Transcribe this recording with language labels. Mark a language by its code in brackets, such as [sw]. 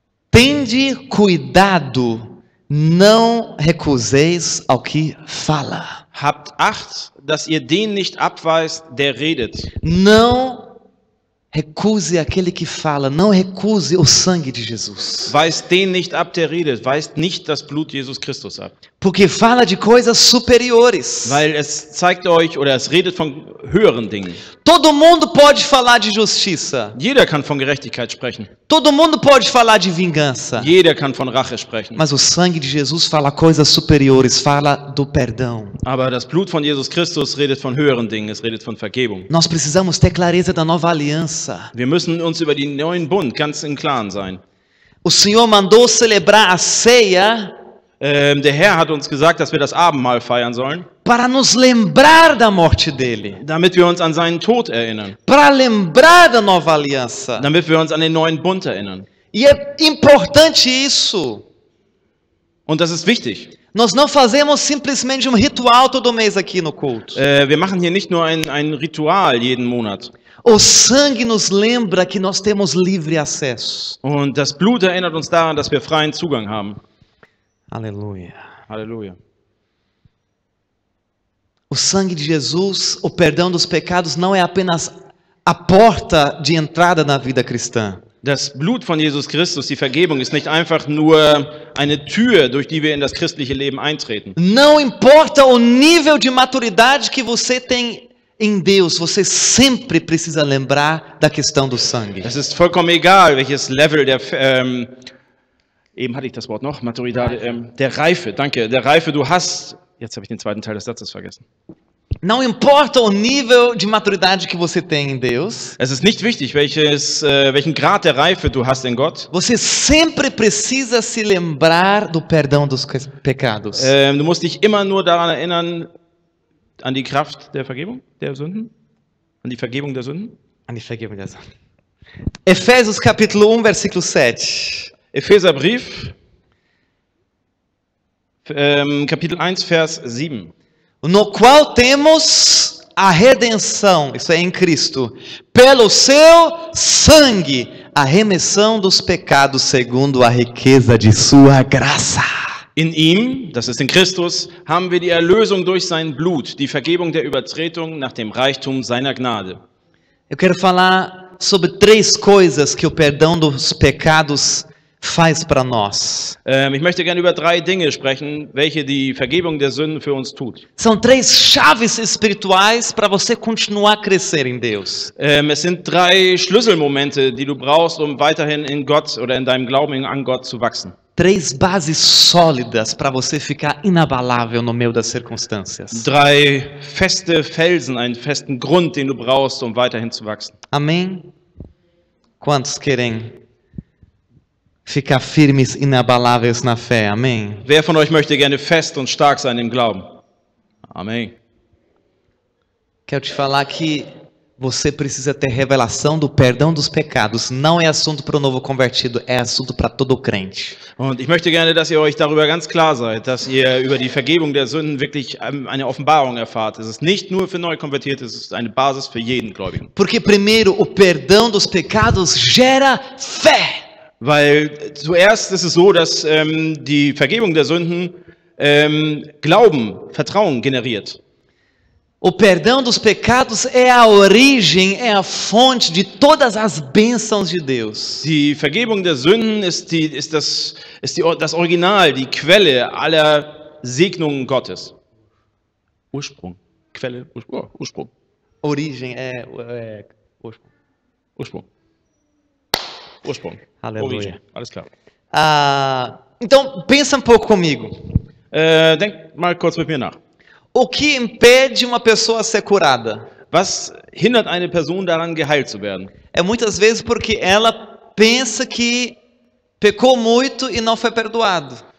[pt] Tende cuidado, não recuseis ao que fala. [de] Habt Acht, dass ihr den nicht abweist, der redet. [pt] Não recuse aquele que fala, não recuse o sangue de Jesus. [de] Weist den nicht ab, der redet. Weist nicht das Blut Jesus Christus ab. [pt] Porque fala de coisas superiores. [de] Weil es zeigt euch oder es redet von höheren Dingen. [pt] Todo mundo pode falar de justiça. [de] Jeder kann von Gerechtigkeit sprechen. [pt] Todo mundo pode falar de vingança. [de] Jeder kann von Rache sprechen. [pt] Mas o sangue de Jesus fala coisas superiores, fala do perdão. [de] Aber das Blut von Jesus Christus redet von höheren Dingen. Es redet von Vergebung. [pt] Nós precisamos ter clareza da nova aliança. [de] Wir müssen uns über den neuen Bund ganz im Klaren sein. [pt] O Senhor mandou celebrar a ceia [de] Der Herr hat uns gesagt, dass wir das Abendmahl feiern sollen, [pt] para nos lembrar da morte dele, [de] damit wir uns an seinen Tod erinnern, [pt] para lembrar da nova aliança. [de] damit wir uns an den neuen Bund erinnern. [pt] E é importante isso. [de] Und das ist wichtig. [pt] Nós não fazemos simplesmente ritual todo mês aqui no culto. [de] Wir machen hier nicht nur ein Ritual jeden Monat. [pt] O sangue nos lembra que nós temos livre acesso. [de] Und das Blut erinnert uns daran, dass wir freien Zugang haben. [pt] Aleluia. [de] Halleluja. [pt] O sangue de Jesus, o perdão dos pecados, não é apenas a porta de entrada na vida cristã. [de] Das Blut von Jesus Christus, die Vergebung, ist nicht einfach nur eine Tür, durch die wir in das christliche Leben eintreten. [pt] Não importa o nível de maturidade que você tem em Deus, você sempre precisa lembrar da questão do sangue. [de] Es ist vollkommen egal, welches Level der, eben hatte ich das Wort noch, Maturidade, der Reife, danke, der Reife du hast. Jetzt habe ich den zweiten Teil des Satzes vergessen. [pt] Não importa o nível de maturidade que você tem em Deus, [de] Es ist nicht wichtig, welchen Grad der Reife du hast in Gott. [pt] você sempre precisa se lembrar do perdão dos pecados. [de] Du musst dich immer nur daran erinnern, an die Kraft der Vergebung der Sünden, an die Vergebung der Sünden. [pt] Efésios capítulo 1, versículo 7. [de] Epheserbrief, Kapitel 1, Vers 7. [pt] No qual temos a redenção, isso é em Cristo, pelo seu sangue, a remissão dos pecados segundo a riqueza de sua graça. [de] In ihm, das ist in Christus, haben wir die Erlösung durch sein Blut, die Vergebung der Übertretung nach dem Reichtum seiner Gnade. [pt] Eu quero falar sobre 3 coisas que o perdão dos pecados faz para nós. [de] Ich möchte gerne über 3 Dinge sprechen, welche die Vergebung der Sünden für uns tut. [pt] São 3 chaves espirituais para você continuar a crescer em Deus. [de] Es sind 3 Schlüsselmomente, die du brauchst, um weiterhin in Gott oder in deinem Glauben an Gott zu wachsen. [pt] 3 bases sólidas para você ficar inabalável no meio das circunstâncias. [de] 3 feste Felsen, einen festen Grund, den du brauchst, um weiterhin zu wachsen. [pt] Amém? Quantos querem ficar firmes, inabaláveis na fé? Amém? [de] Wer von euch möchte gerne fest und stark sein im Glauben? Amen. [pt] Quero te falar que você precisa ter revelação do perdão dos pecados. Não é assunto para o novo convertido, é assunto para todo crente. [de] Und ich möchte gerne, dass ihr euch darüber ganz klar seid, dass ihr über die Vergebung der Sünden wirklich eine Offenbarung erfahrt. Es ist nicht nur für Neukonvertierte, es ist eine Basis für jeden Gläubigen. [pt] Porque primeiro, o perdão dos pecados gera fé. [de] Weil zuerst ist es so, dass die Vergebung der Sünden Glauben, Vertrauen generiert. [pt] O perdão dos pecados é a origem, é a fonte de todas as bênçãos de Deus. [de] Die Vergebung der Sünden ist das Original, die Quelle aller Segnungen Gottes. Ursprung, Quelle, Ursprung. [pt] Origem é ursprung. [de] Ursprung. Ursprung. [pt] Aleluia. [de] Origem. Alles klar. [pt] Então, pensa um pouco comigo. [de] Denk mal kurz mit mir nach. [pt] O que impede uma pessoa a ser curada? [de] Was hindert eine Person daran, geheilt zu werden? [pt] É muitas vezes porque ela pensa que pecou muito e não foi perdoado.